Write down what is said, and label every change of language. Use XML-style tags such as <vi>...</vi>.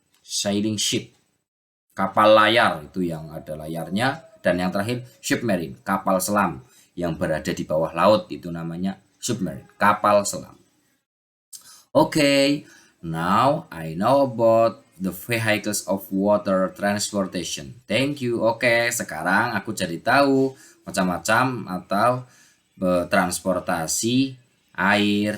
<id>Sailing ship, kapal layar itu yang ada layarnya, dan yang terakhir submarine, kapal selam yang berada di bawah laut, itu namanya submarine, kapal selam.</id> <en>Okay, now I know about the vehicles of water transportation. Thank you.</en> <id>Oke, sekarang aku jadi tahu macam-macam atau transportasi air.</id>